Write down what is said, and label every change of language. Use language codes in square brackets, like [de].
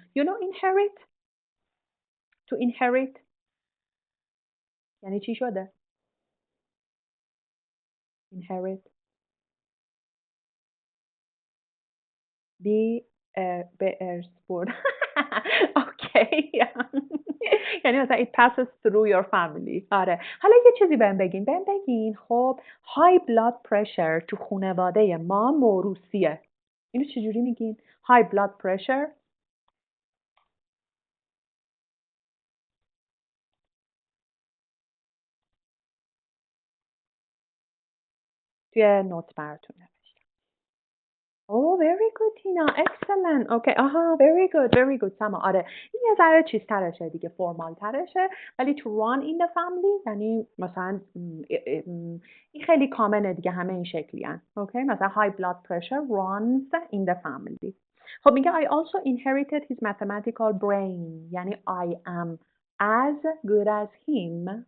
[en] You know inherit? To inherit [fa] یعنی چی شده؟ [en] Inherit [fa] به ارث برد. اوکی. یعنی مثلا [en] it passes through your family. [fa] آره. حالا یه چیزی بهم بگین خب [en] high blood pressure [fa] تو خانواده ما موروثیه. اینو چجوری میگین؟ [en] high blood pressure [fa] توی نوت براتون نوشتم. [en] Oh, very good, Tina. Excellent. Okay. آها, very good. [fa] سما. آره. این یه ذره چیز ترشه دیگه، فرمال ترشه. ولی [en] to run in the family [fa] یعنی مثلا این خیلی کامنه دیگه، همه این شکلی هن. [en] Okay. [fa] مثلا [en] high blood pressure runs in the family. [fa] خب میگه [en] I also inherited his mathematical brain. [fa] یعنی [en] I am as good as him.